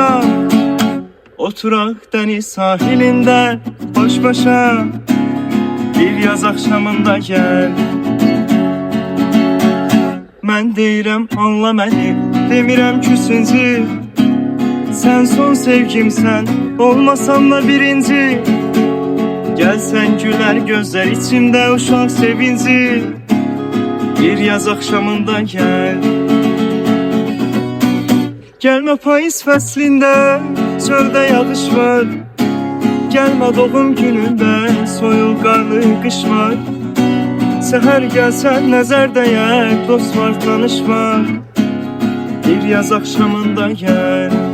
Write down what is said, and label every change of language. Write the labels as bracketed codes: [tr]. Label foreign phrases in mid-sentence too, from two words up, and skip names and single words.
[az] Oturaq dəniz sahilində baş başa. [tr] Bir yaz akşamında gel. [az] Mən deyirəm anla məni, demirəm küsüncü. Sən son sevgimsən, olmasam da birinci. [tr] Gelsen güler gözler içimde uşaq sevinci. Bir yaz akşamında gel. [az] Gelme payız fəslində, çöldə yağış var. Gelme doğum günündə, soyuq qarlı qış var. Səhər gəlsən nəzər dəyər, dost var, tanış var. [tr] Bir yaz akşamında gel.